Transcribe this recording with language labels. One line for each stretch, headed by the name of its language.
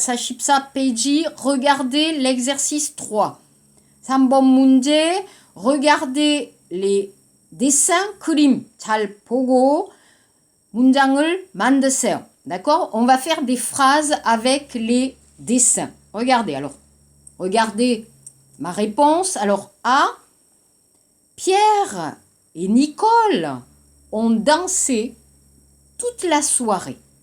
French: 44페이지, regardez l'exercice 3.
Korean: 3번 문제, regardez les dessins, 그림 잘 보고 문장을 만드세요.
French: D'accord? On va faire des phrases avec les dessins. Regardez, alors. Regardez ma réponse. Alors, A, Pierre et Nicole ont dansé toute la soirée.